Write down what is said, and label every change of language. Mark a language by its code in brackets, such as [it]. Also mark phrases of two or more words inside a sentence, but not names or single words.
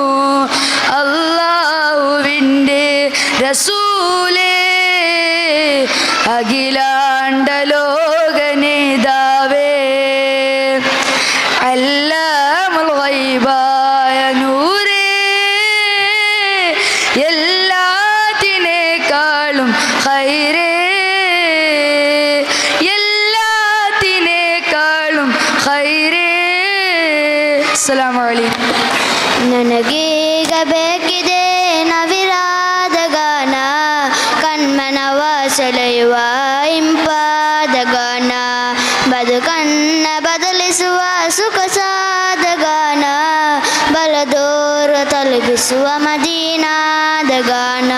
[ml] അല്ലാഹുവിൻ്റെ റസൂലേ, അഖിലാണ്ട ലോക നേതാവേ, അല്ലാമുൽ ഗൈബായ നൂറേ, എല്ലാത്തിനേക്കാളും ഖൈറേ, എല്ലാത്തിനേക്കാളും ഖൈറേ. [ar] السلام عليكم. [kn] ನನಗೀಗ ಬೇಕಿದೆ ನವಿರಾದ ಗಾನ, ಕಣ್ಮನವ ಸೆಳೆಯುವ ಇಂಪಾದ ಗಾನ, ಬದುಕನ್ನ ಬದಲಿಸುವ ಸುಖಸಾದ ಗಾನ, ಬಲದೂರ ತಲುಪಿಸುವ ಮದೀನಾದ ಗಾನ.